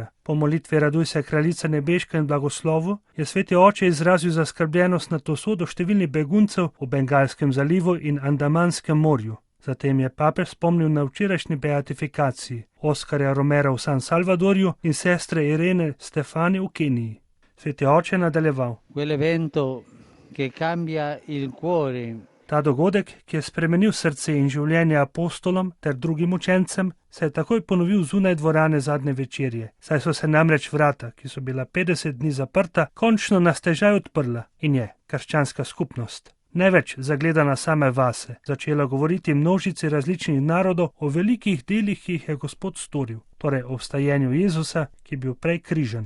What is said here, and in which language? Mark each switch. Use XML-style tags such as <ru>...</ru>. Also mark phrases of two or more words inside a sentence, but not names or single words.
<sl>Po molitvi Raduj se, kraljica nebeška in blagoslovu, je Sveti oče izrazil zaskrbljenost nad usodo številnih beguncev v Bengalskem zalivu in Andamanskem morju. Zatem je papež spomnil na včerajšnji beatifikaciji Oskarja Romera v San Salvadorju in sestre Irene Stefani v Keniji. Sveti oče je nadaljeval.</sl> <it>Quell'evento che cambia il cuore.</it> <sl>Ta dogodek, ki je spremenil srce in življenje apostolom ter drugim učencem, se je takoj ponovil zunaj dvorane zadnje večerje, saj so se namreč vrata, ki so bila 50 dni zaprta, končno na stežaj odprla in je krščanska skupnost, ne več zagledana same vase, začela govoriti množici različnih narodov o velikih delih, ki jih je Gospod storil, torej o vstajenju Jezusa, ki je bil prej križan.</sl>